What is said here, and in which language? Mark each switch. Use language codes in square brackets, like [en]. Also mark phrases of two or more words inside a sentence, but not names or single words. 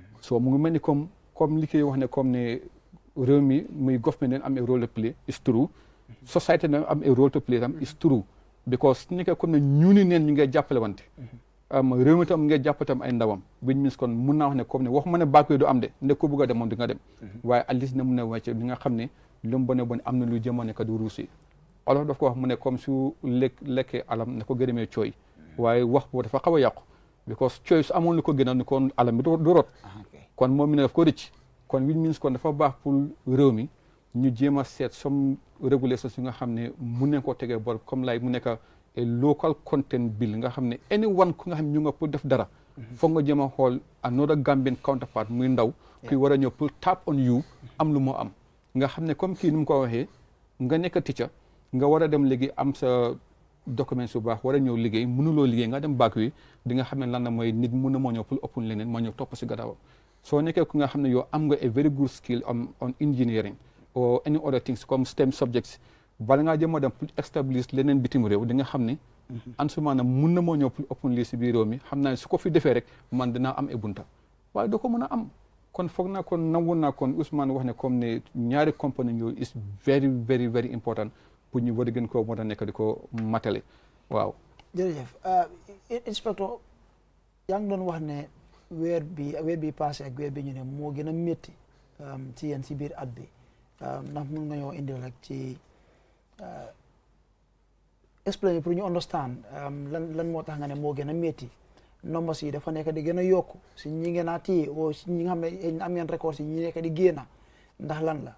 [wo] so mu ngi mel ni comme li koy wax ne comme ne réew mi muy government am [en] a role to play is true [wo] society na am [en] a role to play [wo] tam [en] is true [wo] because ni ko comme ne ñuuni neen ñu ngi jàppale wante réew mi tam nga jàpp tam ay ndawam biñ mis kon mun naa wax ne comme ne waxuma ne bàkk du am de ne ko bëgg a dem moom di nga dem waaye [en] at least [wo] ne mun na wàcce li nga xam ne lu mu bone bon am na lu jëmoon ne ka du ruusi olof daf ko wax mu ne comme su lekkee alam ne ko gërëmee cooy waaye wax boo dafa xaw a yàqu because cooy su amoon lu ko gënal ni kon alam bi du rot kon moom mi ne daf ko rëcc kon [en] which means [wo] kon dafa baax pour réew mi ñu jéem a seet some régulation yi nga xam ne mun nañ koo tegee bor comme lay mu nekk [en] a local content bill [wo] nga xam ne anyone ku nga xam ñu nga pour def dara foog nga jéem a xool [en] another Gambian counterpart [wo] muy ndaw kuy war a ñëw pour [en] tap on you [wo] am lu moo am nga xam ne comme kii ni mu ko waxee nga nekk teacher nga war a dem léegi am sa document su baax war a ñëw liggéey mënuloo liggéey nga dem bac wi di nga xam ne lan la mooy nit mun na moo ñëw pour ëpp leneen moo ñëw topp si gannaawam soo nekkee ku nga xam ne yow am nga [en] a very good skill on engineering or any other things [wo] comme [en] STEM subjects [wo] bala ngaa jëm a dem pour establish leneen bitim réew di nga xam ne [fr] en ce moment [wo] mun na moo ñëw pour ëpp lii si biir réew mi xam naa ne su ko fi defee rek man dinaa am e bunta waaye doo ko mën a am kon foog naa kon nangu naa kon Ousmane wax ne comme ne ñaari compagnie yooyu [en] is very very very important [wo] pour ñu war a gën koo mën a nekk di ko matale waaw. jërëjëf inspecteur yaa ngi doon wax ne weer bi passé ak weer bi ñu ne moo gën a métti ci yéen si biir at bi ndax mun nga ñoo indil rek ci explain pour ñu understand lan moo tax nga ne moo gën a métti numbers yi dafa nekk di gën a yokku si ñi ngeen a téye o si ñi nga xam ne am ngeen record si ñi nekk di génn ndax lan la.